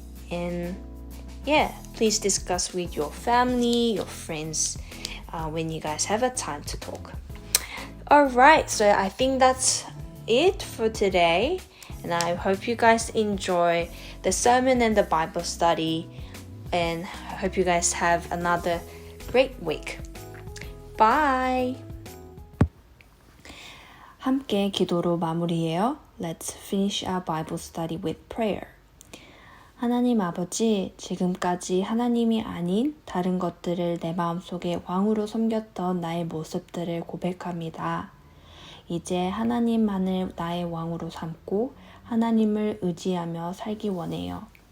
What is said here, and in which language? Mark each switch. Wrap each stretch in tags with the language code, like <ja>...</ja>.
<en>And yeah, please discuss with your family, your friends, when you guys have a time to talk. Alright, so I think that's it for today. And I hope you guys enjoy the sermon and the Bible study. And I hope you guys have another great week. Bye!</en> <ko>함께 기도로 마무리해요.</ko> <en>Let's finish our Bible study with prayer.</en> <ko>하나님 아버지, 지금까지 하나님이 아닌 다른 것들을 내 마음속에 왕으로 섬겼던 나의 모습들을 고백합니다. 이제 하나님만을 나의 왕으로 삼고 하나님을 의지하며 살기 원해요.</ko>